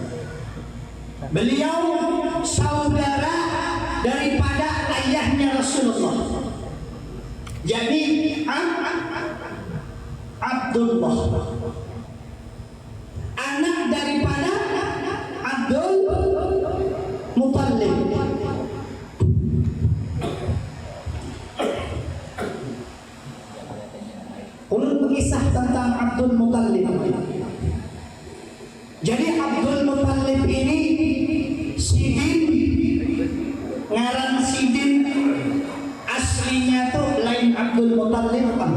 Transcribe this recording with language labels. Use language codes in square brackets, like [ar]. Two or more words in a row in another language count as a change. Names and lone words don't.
[id] Beliau saudara daripada ayahnya Rasulullah, jadi Abdullah, anak daripada Abdul Muttalib. [bjn] Ulun berkisah tentang Abdul Muttalib. Jadi Abdul Muttalib ini Sidin, ngaran Sidin aslinya tuh lain Abdul Muttalib kan.